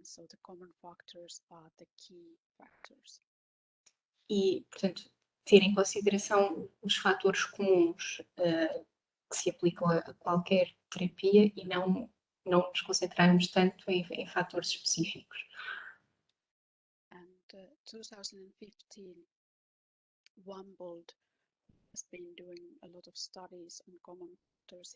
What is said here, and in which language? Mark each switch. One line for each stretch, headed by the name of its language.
English: So the common factors are the key factors.
Portuguese: E, portanto, ter em consideração os fatores comuns que se aplicam a qualquer terapia e não nos concentrarmos tanto em fatores específicos.
English: And 2015, Wambold has been doing a lot of studies on common factors.